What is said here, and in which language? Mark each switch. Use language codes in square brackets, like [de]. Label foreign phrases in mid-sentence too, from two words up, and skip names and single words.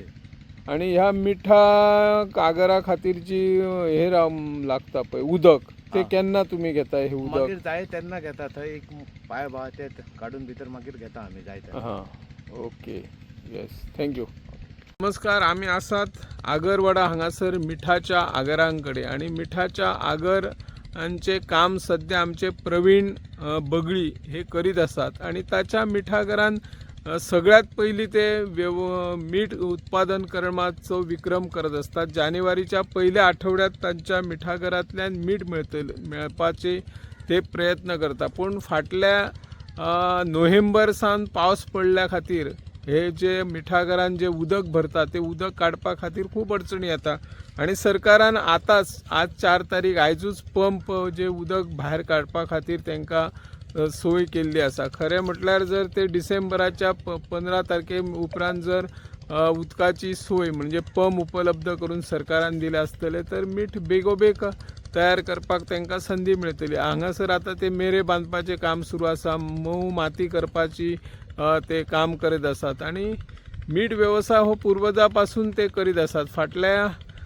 [kok] आणि ह्या मिठा आगरा खातीरची हे लागता पळय उदक ते केन्ना तुम्ही घेता हे उदक मागीर जाय तेन्ना घेता थंय एक पाय बा ते काडून भितर मागीर घेता आमी जाय तेन्ना [en] okay yes thank you [kok] नमस्कार आम्ही आसात आगरवाडा हांगासर मिठाच्या आगरांकडे आणि मिठाच्या आगरांचे काम सध्या आमचे प्रवीण बगळी हे करीत असतात आणि ताच्या मिठागरान सगळ्यात पहिली ते मीठ उत्पादन करण्याचो विक्रम करत असतात जानेवारीच्या पहिल्या आठवड्यात त्यांच्या मिठागरांतल्यान मीठ मेळपाचे ते प्रयत्न करतात पण फाटल्या नोव्हेंबर सावन पावस पडल्या खातीर हे जे मिठागरान जे उदक भरता ते उदक काडपा खातीर खूब अडचणी येता आणि सरकारान आतांच आज 4 तारीख आयजूच पंप जे उदक भायर काडपा खातीर तांकां सोय केल्ली आसा खरें म्हटल्यार जर ते डिसेंबराच्या 15 तारखे उपरांत जर उदकाची सोय म्हणजे पंप उपलब्ध करून सरकारान दिले आसतले तर मीठ बेगोबेग तयार करपाक तांकां संदी मेळटली हांगासर आता ते मेरे बांदपाचें काम सुरू आसा मऊ माती करपाची ते काम करीत आसात आणि मीठ व्यवसाय हो पूर्वजा पासून ते करीत आसात फाटल्या